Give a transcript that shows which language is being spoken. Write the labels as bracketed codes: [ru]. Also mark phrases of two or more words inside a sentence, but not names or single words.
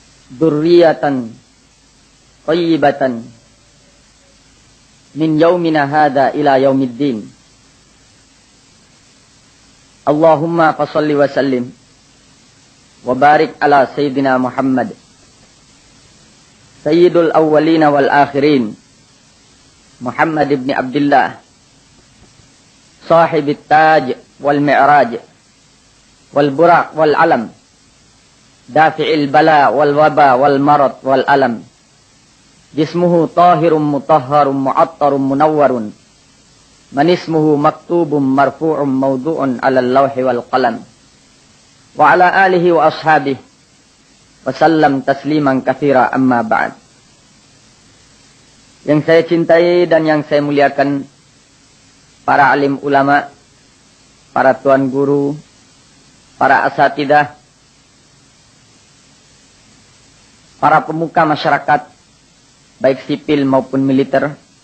[ar] ذرية طيبة من يومنا هذا إلى يوم الدين. اللهم فصل وسلم وبارك على سيدنا محمد سيد الأولين والآخرين محمد ابن عبد الله صاحب التاج والمعراج والبراق والعلم دافع البلاء والوباء والمرض والألم جسمه طاهر مطهر معطر منور من اسمه مكتوب مرفوع موضوع على اللوح والقلم وعلى آله وأصحابه وسلم تسليما كثيرا أما بعد. [id] Yang saya cintai dan yang saya muliakan, para alim ulama, para tuan guru, para asatidah, para pemuka masyarakat baik sipil maupun militer,